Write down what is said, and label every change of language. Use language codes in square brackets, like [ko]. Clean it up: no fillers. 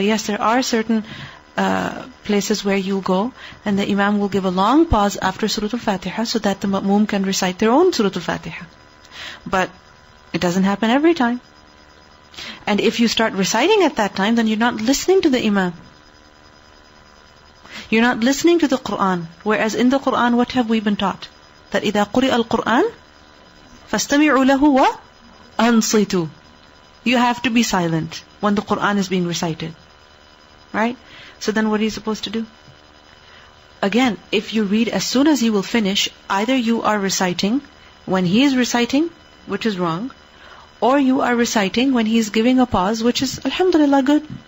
[en] Yes, there are certain places where you go and the imam will give a long pause after Surah Al-Fatiha so that the ma'mum can recite their own Surah Al-Fatiha. But it doesn't happen every time. And if you start reciting at that time, then you're not listening to the imam. You're not listening to the Qur'an. Whereas in the Qur'an, what have we been taught? That [ar] إِذَا قُرِئَ الْقُرْآنِ فَاسْتَمِعُوا لَهُ وَأَنصِتُوا. [en] You have to be silent when the Qur'an is being recited. Right? So then what are you supposed to do? Again, if you read as soon as he will finish, either you are reciting when he is reciting, which is wrong, or you are reciting when he is giving a pause, which is, alhamdulillah, good.